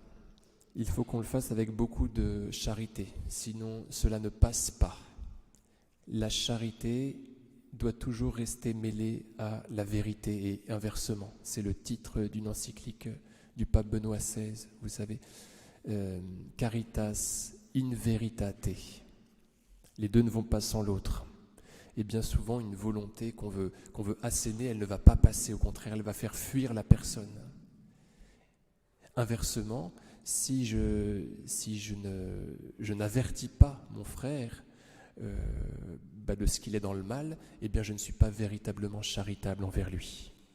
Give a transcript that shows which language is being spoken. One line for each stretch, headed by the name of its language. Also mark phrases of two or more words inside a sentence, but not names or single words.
French: Il faut qu'on le fasse avec beaucoup de charité, sinon cela ne passe pas. La charité doit toujours rester mêlée à la vérité et inversement. C'est le titre d'une encyclique du pape Benoît XVI, vous savez. Caritas in veritate. Les 2 ne vont pas sans l'autre. Et bien souvent, une volonté qu'on veut asséner, elle ne va pas passer. Au contraire, elle va faire fuir la personne. Inversement, si je n'avertis pas mon frère de ce qu'il est dans le mal, eh bien je ne suis pas véritablement charitable envers lui.